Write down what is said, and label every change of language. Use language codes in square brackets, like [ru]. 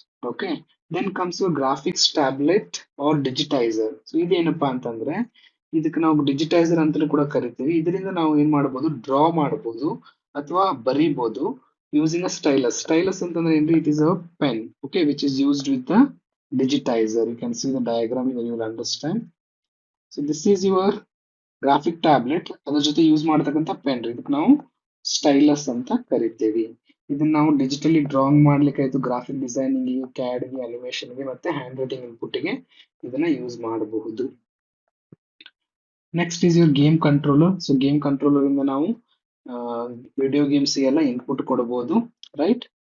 [en] Okay, then comes you graphics tablet or digitizer. [kn] So ಇದೇನಪ್ಪಾ ಅಂತಂದ್ರೆ, ಇದಕ್ಕೆ ನಾವು ಡಿಜಿಟೈಸರ್ ಅಂತಲೂ ಕೂಡ ಕರಿತೀವಿ. ಇದರಿಂದ ನಾವು ಏನ್ ಮಾಡಬಹುದು, ಡ್ರಾ ಮಾಡಬಹುದು ಅಥವಾ ಬರೀಬಹುದು [en] Using a stylus. [kn] ಸ್ಟೈಲಸ್ ಅಂತಂದ್ರೆ ಏನ್ರಿ, [en] It is a pen, okay, which is used with the digitizer. You can see the diagram when you will understand. So this is your graphic tablet. [kn] ಅದ್ರ ಜೊತೆ use ಮಾಡತಕ್ಕಂತ pen, ಇದಕ್ಕೆ ನಾವು stylus ಅಂತ ಕರಿತೇವೆ. ಇದನ್ನ ನಾವು ಡಿಜಿಟಲಿ ಡ್ರಾಯಿಂಗ್ ಮಾಡ್ಲಿಕ್ಕೆ ಆಯ್ತು, ಗ್ರಾಫಿಕ್ ಡಿಸೈನಿಂಗ್, ಕ್ಯಾಡ್ ಗೆ, ಅನಿಮೇಷನ್ ಗೆ, ಮತ್ತೆ ಹ್ಯಾಂಡ್ ರೈಟಿಂಗ್ ಇನ್ಪುಟ್ ಗೆ ಇದನ್ನ ಯೂಸ್ ಮಾಡಬಹುದು. [en] Next is your game controller. [kn] So game controller ಇಂದ ನಾವು ವಿಡಿಯೋ ಗೇಮ್ಸ್ ಗೆಲ್ಲ ಇನ್ಪುಟ್ ಕೊಡಬಹುದು, ರೈಟ್.